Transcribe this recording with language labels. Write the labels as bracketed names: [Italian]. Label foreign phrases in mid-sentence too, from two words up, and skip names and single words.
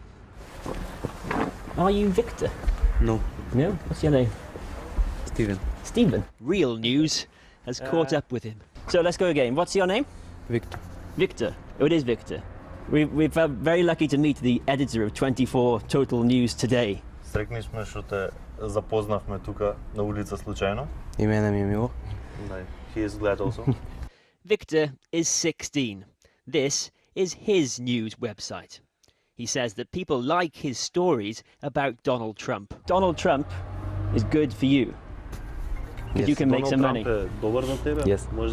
[English] Are you Victor? No. No? What's your name? Steven. Stephen. Real news has caught up with him. So let's go again. What's your name? Victor. Victor. Oh, it is Victor. We've felt very lucky to meet the editor of 24 Total News today. [Bulgarian] Срекнеш ме, защото те запознахме тук на улица случайно. И мене ми е мило. Да. [English] He is glad also. Victor is 16. This is his news website. He says that people like his stories about Donald Trump. Donald Trump is good for you. Because you can make some money. Yes.